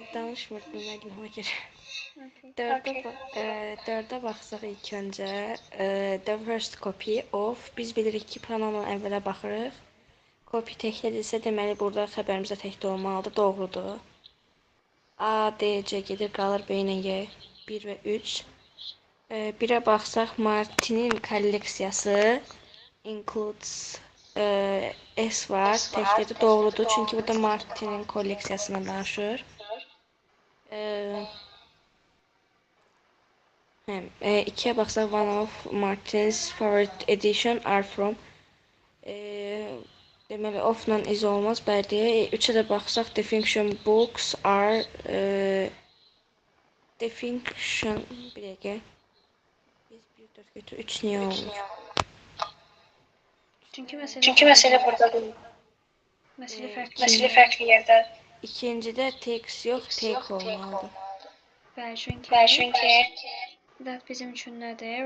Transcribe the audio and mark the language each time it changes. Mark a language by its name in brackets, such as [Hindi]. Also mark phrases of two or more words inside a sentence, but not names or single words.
[Azerbaijani] Danışmırdım müəllim ona görə. Dördə baxsaq ilk öncə [English] the first copy of, [Azerbaijani] biz bilirik ki, pronounla əvvələ baxırıq. Copy təklədirsə, deməli burada xəbərimizdə təkdə olmalıdır, doğrudur. A, D, C gedir, qalır B ilə Y, 1 və 3. Birə baxsaq, Martinin kolleksiyası includes S var, təkdə doğrudur, çünki burada Martinin kolleksiyasından danışır. İkiyə baxsaq, [English] one of Martin's favorite edition are from, [Azerbaijani] deməli, of-la is olmaz, bəli. Üçə də baxsaq, [English] the fiction books are, the fiction, [Azerbaijani] bir dəqiqə. 1, 4 götür, 3 niyə olmur? Çünki məsələ burada deyil. Məsələ fərqli yerdə. İkincidə takes yox, take olmalıdır. Bəli, çünki that bizim üçün nədir?